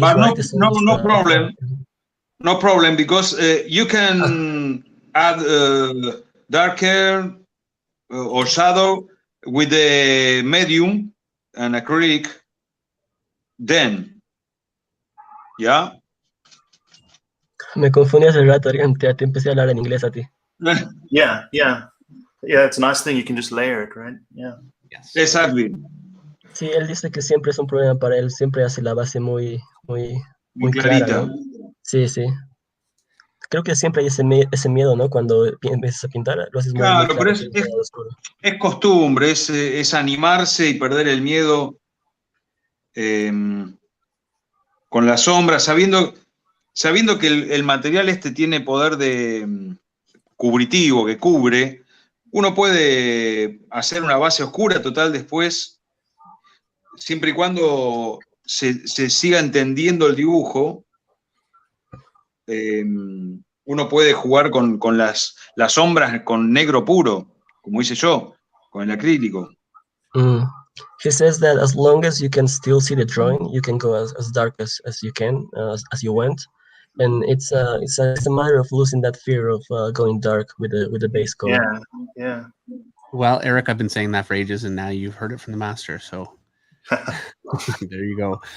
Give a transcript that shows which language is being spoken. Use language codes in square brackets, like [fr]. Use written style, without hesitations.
[en] but right is no problem. No problem, because you can add darker or shadow with the medium and acrylic. Then, yeah. [es] Me confundí hace rato, te empecé a hablar en inglés a ti. [en] Yeah. It's a nice thing. You can just layer it, right? Yeah. Yes. Exactly. [es] Sí, él dice que siempre es un problema para él, siempre hace la base muy clara, ¿no? Sí. Creo que siempre hay ese miedo, ¿no? Cuando empiezas a pintar, lo haces muy Claro, claro, pero es costumbre, es animarse y perder el miedo con la sombra, sabiendo que el material tiene poder de cubritivo, que cubre. Uno puede hacer una base oscura total después, siempre y cuando se siga entendiendo el dibujo. Uno puede jugar con las sombras con negro puro, como hice yo, con el acrílico. [en] He says that as long as you can still see the drawing, you can go as dark as you can, as you want. And it's a matter of losing that fear of going dark with the base color. Yeah. Well, Eric, I've been saying that for ages, and now you've heard it from the master. So there you go.